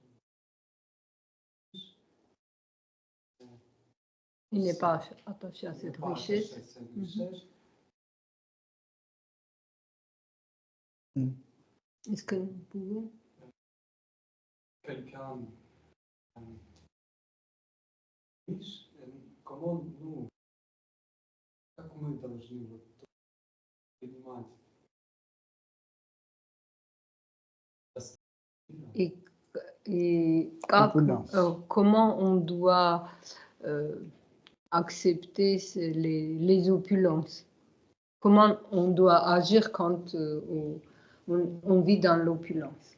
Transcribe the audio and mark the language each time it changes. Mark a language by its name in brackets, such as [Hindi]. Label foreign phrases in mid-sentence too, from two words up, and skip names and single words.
[French] Il n'est pas attaché à cette richesse. Est-ce que vous pouvez? Quelqu'un riche, comment nous, [Russian] как мы должны вот понимать? [French] Et comment on doit accepter les opulences? Comment on doit agir quand on vit dans l'opulence?